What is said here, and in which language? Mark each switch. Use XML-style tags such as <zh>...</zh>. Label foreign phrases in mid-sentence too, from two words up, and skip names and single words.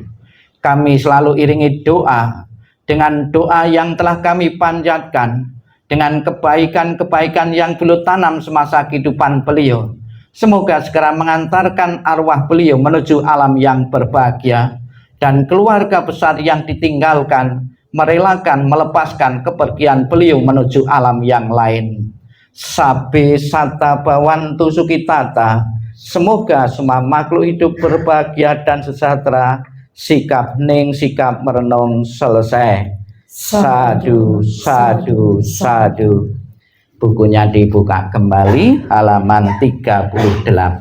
<id>Kami selalu iringi doa dengan doa yang telah kami panjatkan, dengan kebaikan-kebaikan yang beliau tanam semasa kehidupan beliau. Semoga segera mengantarkan arwah beliau menuju alam yang berbahagia, dan keluarga besar yang ditinggalkan merelakan melepaskan kepergian beliau menuju alam yang lain.</id> <pi>Sabe sata bawantu sukitata.</pi> <id>Semoga semua makhluk hidup berbahagia dan sejahtera. Sikap ning, sikap merenung selesai.</id> <pi>Sadu, sadu, sadu.</pi> <id>Bukunya dibuka kembali, halaman 38.</id>